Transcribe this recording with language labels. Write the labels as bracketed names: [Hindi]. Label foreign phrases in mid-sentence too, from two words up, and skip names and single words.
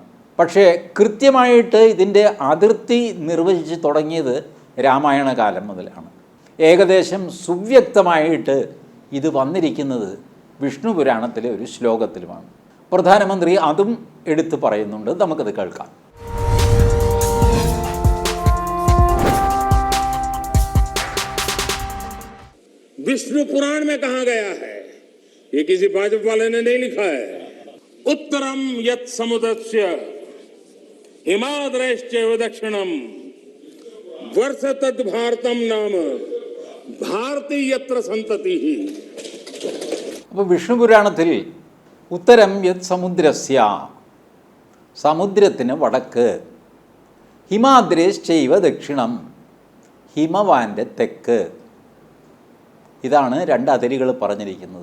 [Malayalam] പക്ഷേ കൃത്യമായിട്ട് ഇതിൻ്റെ അതിർത്തി നിർവചിച്ച് തുടങ്ങിയത് രാമായണ കാലം മുതലാണ്. ഏകദേശം സുവ്യക്തമായിട്ട് ഇത് വന്നിരിക്കുന്നത് വിഷ്ണു പുരാണത്തിലെ ഒരു ശ്ലോകത്തിലുമാണ്. പ്രധാനമന്ത്രി അതും എടുത്തു പറയുന്നുണ്ട്. നമുക്കത് കേൾക്കാം. [Hindi] विष्णु पुराण में कहा गया है, ये किसी भाजपा वाले ने नहीं लिखा है। [Sanskrit] उत्तरम यत् समुद्रस्य हिमाद्रश्चैव दक्षिणम वर्ष तद भारतम नाम भारती यत्र संतति. [Malayalam] അപ്പോൾ വിഷ്ണു പുരാണത്തിൽ [Sanskrit] उत्तरं यत् समुद्रस्य, [Malayalam] സമുദ്രത്തിന് വടക്ക്, [Sanskrit] हिमाद्रेश्चैव दक्षिणम्, [Malayalam] ഹിമവാൻ്റെ തെക്ക്, ഇതാണ് 2 അതിരുകൾ പറഞ്ഞിരിക്കുന്നത്.